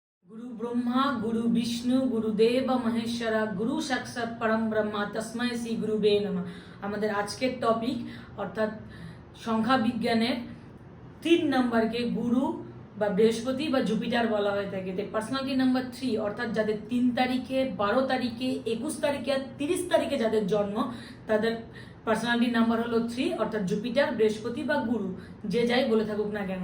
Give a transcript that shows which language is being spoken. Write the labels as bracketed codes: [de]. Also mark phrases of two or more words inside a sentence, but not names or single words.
[sa] गुरु ब्रह्मा गुरु विष्णु गुरुदेव महेश्वर गुरु साक्षात परम ब्रह्मा तस्मै श्री गुरुवे नमः। [bn] আমাদের আজকের টপিক অর্থাৎ সংখ্যা বিজ্ঞানের 3 নম্বরকে গুরু বা বৃহস্পতি বা জুপিটার বলা হয়ে থাকে। পার্সোনালিটি নাম্বার 3 অর্থাৎ যাদের 3 তারিখে 12 তারিখে 21 তারিখে আর 30 তারিখে যাদের জন্ম তাদের পার্সোনালিটি নাম্বার হলো 3 অর্থাৎ জুপিটার বৃহস্পতি বা গুরু যে যাই বলে থাকুক না কেন।